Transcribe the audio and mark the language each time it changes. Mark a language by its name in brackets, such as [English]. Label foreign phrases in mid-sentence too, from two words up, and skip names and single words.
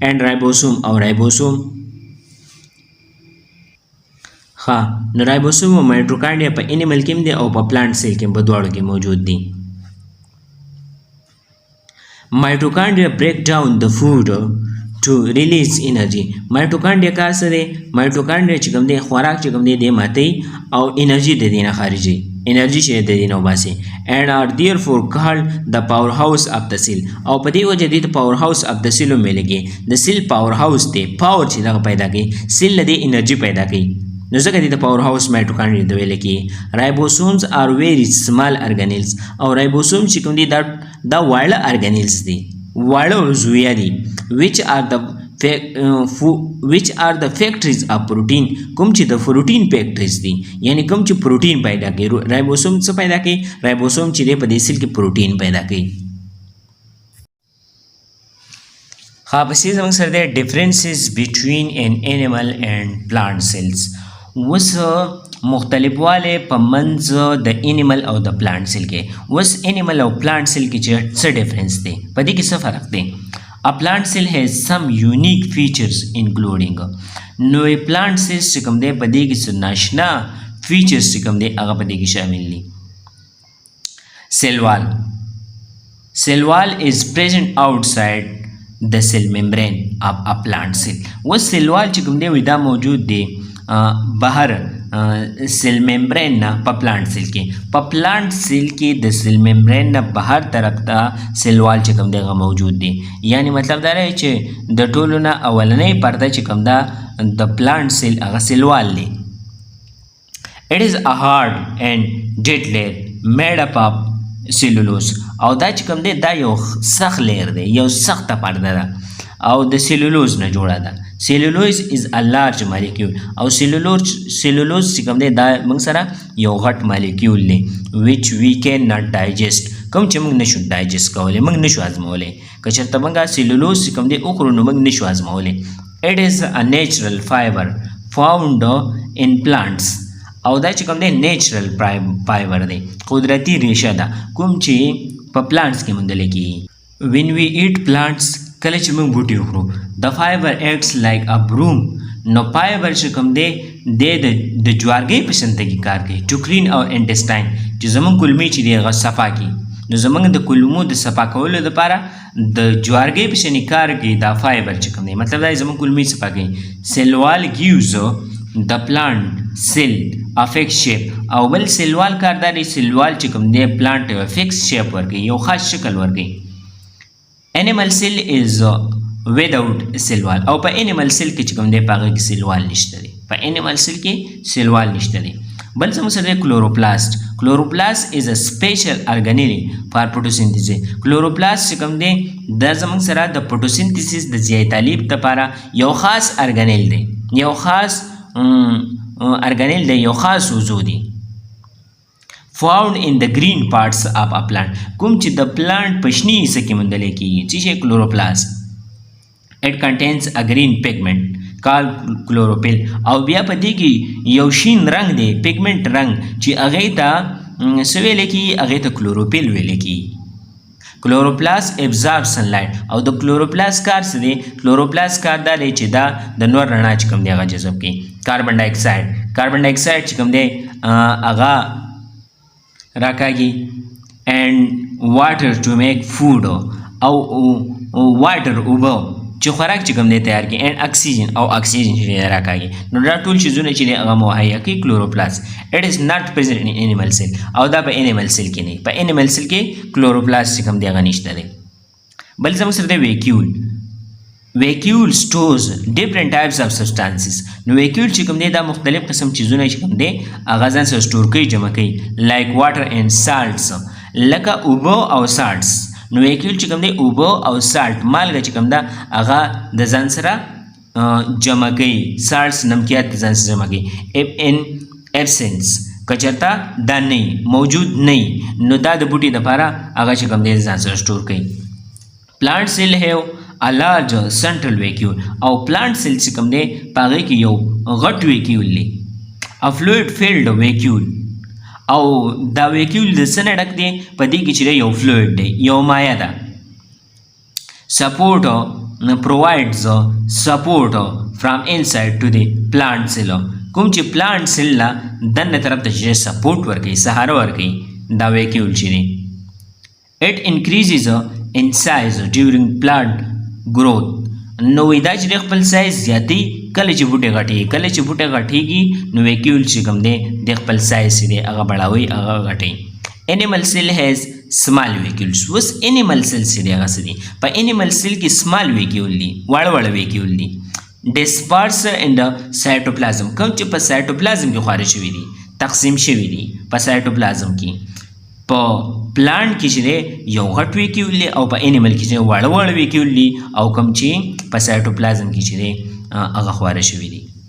[English] and ribosome [Pashto] او رایبوسوم نو رایبوسوم او مایټوکانډریا په انیمل کې هم دی او په [English] plant cell [Pashto] کې په دواړو کې موجود دي. [English] Mitochondria break down the food to release energy. [Pashto] مایټوکانډریا کار څه دی مایټوکانډریا چې کوم دی خوراک چې کوم دی دی ماتوي او انرژي د دې نه خارجوي انرژي چې د دې نه وباسي. [English] and are therefore called the power house of the cell. [Pashto] او په دې وجه دې ته [English] power house of the cell [Pashto] ویل کېږي. د سیل [English] power house [Pashto] دی پاور چې دغه پیدا کوي سیل له دې انرژي پیدا کوي نو ځکه دې ته [English] power house [Pashto] مایټوکانډریا ته ویل کېږي. [English] رایبوسومز are very small organelles. [Pashto] او رایبوسوم چې کوم دي دا واړه ارګانیلز دي واړه عضویه دي [English] which are the factories of protein. [Pashto] کوم چې د [English] protein factories [Pashto] دي یعنی کوم چې پروټین پیدا کوي. رایبوسوم څه پیدا کوي رایبوسوم چې دی په دې سیل کې پروټین پیدا کوي. پسې زموږ سره دی [English] differences between an animal and plant cells. [Pashto] اوس مختلفوالی په منځ د انیمل او د [English] plant cell [Pashto] کې. اوس انیمل او [English] plant cell [Pashto] کې چې څه ډفرنس دی په دې کې څه فرق دی. [English] A plant cell has some unique features including. [Pashto] نو [English] plant cells [Pashto] چې کوم دی په دې کې څه ناشنا فیچرز چې کوم دی هغه په دې کې شامل دي. [English] Cell wall is present outside the cell membrane of a plant cell. [Pashto] و [English] cell wall [Pashto] چې کوم دی وي دا موجود دی بهر [English] cell membrane [Pashto] نه په [English] plant cell [Pashto] کې. په [English] plant cell [Pashto] کې د [English] cell membrane [Pashto] نه بهر طرف ته [English] cell wall [Pashto] چې کوم دی هغه موجود دی. یعنی مطلب دا دی چې د ټولو نه اولنۍ پرده چې کوم ده د [English] plant cell [Pashto] هغه [English] cell wall [Pashto] دی. [English] It is a hard and dead layer made up of cellulose. [Pashto] او دا چې کوم دی دا یو سخت لیر دی یو سخته پرده ده او د سیلولوز نه جوړه ده. [English] Cellulose is a large molecule. [Pashto] او سیلولوز چې کوم دی دا موږ سره یو غټ مالیکول دی [English] which we cannot digest. [Pashto] کوم چې موږ نشو ډایجست کولی موږ نشو هضمولی. که چېرته موږ سیلولوز چې کوم دی وخورو نو موږ نشو هضمولی. [English] It is a natural fiber found in plants. [Pashto] او دا چې کوم دی [English] natural fiber [Pashto] دی قدرتی ریشه ده کوم چې په پلانټس کې موندل کېږي. [English] when we eat plants [Pashto] کله چې موږ بوټي وخورو د فایبر [English] acts like a broom. [Pashto] نو فایبر چې کوم دی د جوارګۍ په شانته کې کار کوي [English] to clean our intestine [Pashto] چې زموږ کولمې چې دی هغه صفا کړي. نو زموږ د کولمو د صفا کولو لپاره د جوارګۍ په شنې کار کې دا فایبر چې کوم دی مطلب دا زموږ کلمې څه پکې سیلوال [English] gives the plant cell a fixed shape [Pashto] او بل سیلوال کار دا دی سیلوال چې کوم دی پلانټ یو [English] fixed shape [Pashto] ورکوي یو خاص شکل ورکوي [English] animal cell is without [Pashto] سیلوال او په [English] animal cell [Pashto] کې چې کوم دی په هغه کې سیلوال نشته دی په [English] animal cell [Pashto] کې سیلوال نشته دی بل زموږ سره دی کلوروپلاست is [English] a special organelle for photosynthesis [Pashto] کلوروپلاست چې کوم دی دا زموږ سره د فوټوسینتھیسس د ضیاء تعلیب لپاره یو خاص ارګانیل دی یو خاص ارګانیل دی یو خاص عضو دی [English] found in the green parts of a plant [Pashto] کوم چې د پلانټ په شنې حصه کې موندل کېږي چې شی کلوروپلاست [English] it contains a green pigment called chlorophyll [Pashto] او بیا په دې کې یو شین رنگ دی پیګمنټ رنگ چې هغې ته څه ویلی کېږي هغې ته کلوروفیل ویلی کېږي [English] chloroplast absorb sunlight [Pashto] او د کلوروپلاست کار څه دی کلوروپلاست کار دا دی چې دا د نور رڼا چې کوم دی هغه جذب کړي [English] carbon dioxide [Pashto] چې کوم دی هغه راکاږي [English] and water to make food [Pashto] او water اوبه چې خوراک چې کوم دی تیار کړي [English] and oxygen [Pashto] چې دی راکاږي نو دا ټول شیزونه چې دی هغه مهیا کوي کلوروپلاست [English] it is not present in animal cell [Pashto] او دا په [English] animal cell [Pashto] کې نه په [English] animal cell [Pashto] کې کلوروپلاست چې کوم دی هغه نشته دی بل زموږ سره دی [English] vacuole stores different types of substances [Pashto] نو vacuole چې کوم دی دا مختلف قسم چیزونه چې کوم دی هغه ځان سره سټور کوي جمع کوي [English] like water and salts [Pashto] لکه اوبه او salts نو vacuole چې کوم دی اوبه او salt مالګه چې کوم ده هغه د ځان سره جمع کوي salts نمکیات د ځان سره جمع کوي [English] in absence [Pashto] که چېرته دا نه موجود نه نو دا د بوټي دپاره هغه چې کوم دی د ځان سره سټور کوي [English] plant cell have a large central vacuole [Pashto] او [English] plant cell [Pashto] چې کوم دی په هغې کې یو غټ vacuole دی [English] a fluid filled vacuole [Pashto] او دا vacuole د څه نه ډک دی په دې کې چې دی یو fluid دی یو مایع ده [English] support provides support from inside to the plant cell [Pashto] کوم چې [English] plant cell [Pashto] لا دنه طرف ته چې support ورکوي سهاره ورکوي دا vacuole چې دی [English] it increases in size during plant growth [Pashto] نو دا چې خپل سایز زیاتی کله چې بوټي غټي کله چې بوټي غټيږي نو vacuole چې کوم دی د خپل سایز دی هغه بڑاوي هغه غټي [English] animal cell has small vacuoles [Pashto] وس [English] animal cell [Pashto] چې دی هغه څه دی په [English] animal cell [Pashto] کې [English] small vacuole [Pashto] دي وړ vacuole دي [English] disperse in the cytoplasm [Pashto] کوم چې په cytoplasm کې خارج شوي دي تقسیم شوي دي په cytoplasm کې په پلانټ کې چې دی یو غټ vacuole دی او په انیمل کې چې وړ vacuole دی او کوم چې په سایټوپلازم کې چې دی هغه خواره شوي دي